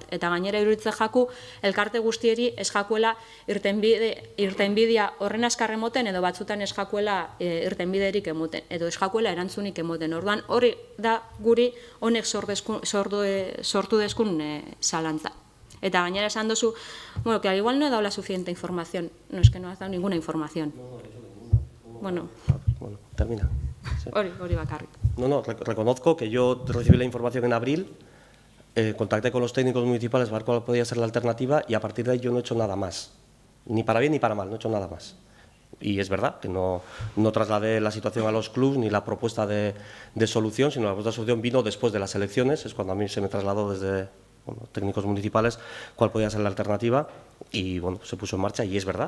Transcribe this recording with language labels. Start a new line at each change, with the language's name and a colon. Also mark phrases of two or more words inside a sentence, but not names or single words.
Basque: Eta gainera iruditzen jaku, elkarte guztieri ez jakuela irtenbidea horren askarre moten, edo batzutan ez jakuela irtenbiderik emoten, edo ez jakuela erantzunik emoten. Orduan, hori da guri honek sortu deskun zalantza. Eta gainera esan dozu,
Spanish: que al igual no he dado la suficiente información. No, es que no has dado ninguna información. Bueno, termina. Sí.
Basque: Hori bakarrik.
Spanish: No, reconozco que yo recibí la información en abril, contacté con los técnicos municipales para ver cuál podía ser la alternativa y a partir de ahí yo no he hecho nada más. Ni para bien ni para mal, no he hecho nada más. Y es verdad que no trasladé la situación a los clubs ni la propuesta de solución, sino la propuesta de solución vino después de las elecciones, es cuando a mí se me trasladó desde técnicos municipales cuál podía ser la alternativa y se puso en marcha y es verdad.